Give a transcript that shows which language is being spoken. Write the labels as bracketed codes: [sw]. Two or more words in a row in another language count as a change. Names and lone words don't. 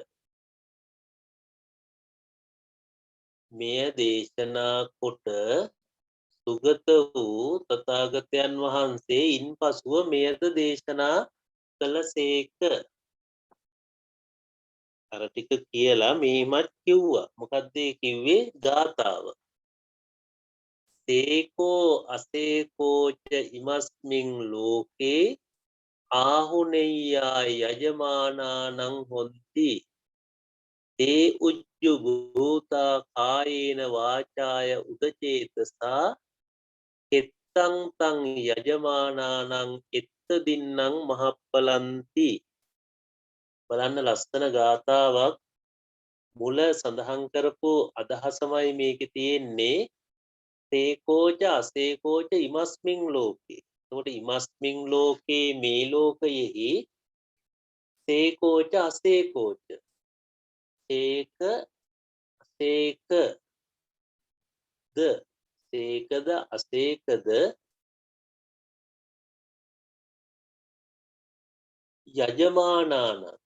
[si] මෙය දේශනා කොට සුගත වූ තථාගතයන් වහන්සේ ඉන්පසුව මෙයද දේශනා කළසේක. අර ටික කියලා මෙහිමත් කිව්වා. මොකද්ද කිව්වේ? ගාථාව. [pi] සේකෝ අසේකෝච ඉමස්මින් ලෝකේ ආහුනෙය්‍යා යජමානානං හොන්ති තේ උජ්ජු භූතා කායේන වාචාය උදචේතසා කෙත්තං තං යජමානානං එත්ත දින්නං මහප්පලන්ති. [si] බලන්න ලස්සන ගාථාවක්. මුල සඳහන් කරපු අදහසමයි මේකේ තියෙන්නේ. [pi] සේකෝච අසේකෝච ඉමස්මින් ලෝකේ. [si] එතකොට [pi] ඉමස්මින් ලෝකේ [si] මේ ලෝකයෙහි [pi] සේකෝච අසේකෝච [si] සේක අසේකද සේකද අසේකද යජමානාන.